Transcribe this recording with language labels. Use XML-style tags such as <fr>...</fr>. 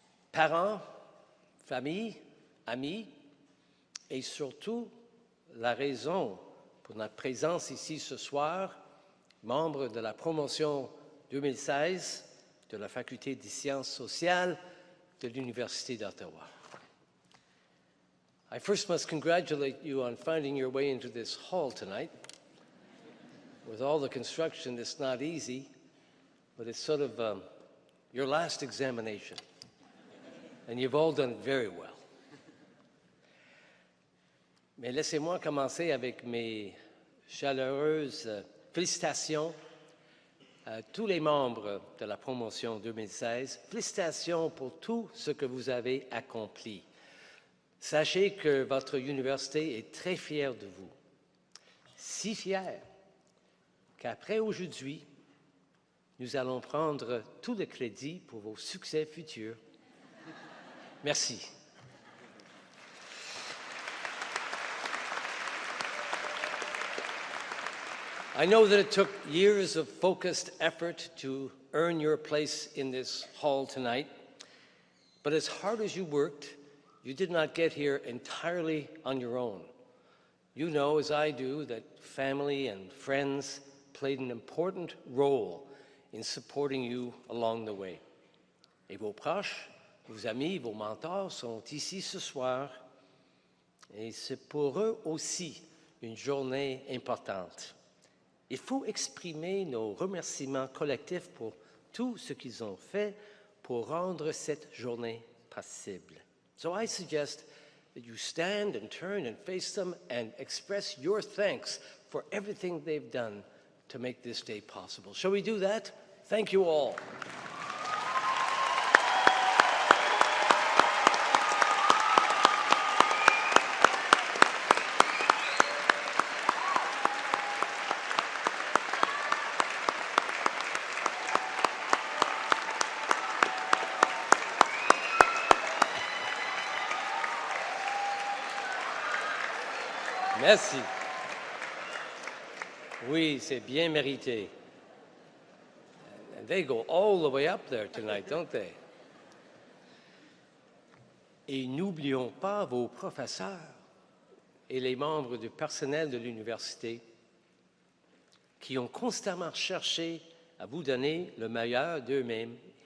<fr>parents, familles, amis, et surtout la raison pour notre présence ici ce soir, membres de la promotion 2016 de la Faculté des sciences sociales de l'Université d'Ottawa.</fr> <en>I first must congratulate you on finding your way into this hall tonight. With all the construction, it's not easy, but it's sort of your last examination, and you've all done very well.</en> <fr>Mais laissez-moi commencer avec mes chaleureuses félicitations à tous les membres de la promotion 2016. Félicitations pour tout ce que vous avez accompli. Sachez que votre université est très fière de vous. Si fière qu'après aujourd'hui, nous allons prendre tout le crédit pour vos succès futurs. Merci.</fr> <en>I know that it took years of focused effort to earn your place in this hall tonight, but as hard as you worked, you did not get here entirely on your own. You know, as I do, that family and friends played an important role in supporting you along the way.</en> <fr>Et vos proches, vos amis, vos mentors sont ici ce soir, et c'est pour eux aussi une journée importante. Il faut exprimer nos remerciements collectifs pour tout ce qu'ils ont fait pour rendre cette journée possible.</fr> <en>So I suggest that you stand and turn and face them and express your thanks for everything they've done to make this day possible. Shall we do that? Thank you all.</en> <fr>Merci. Oui, c'est bien mérité.</fr> <en>And they go all the way up there tonight, don't they?</en> <fr>Et n'oublions pas vos professeurs et les membres du personnel de l'université qui ont constamment cherché à vous donner le meilleur d'eux-mêmes.</fr>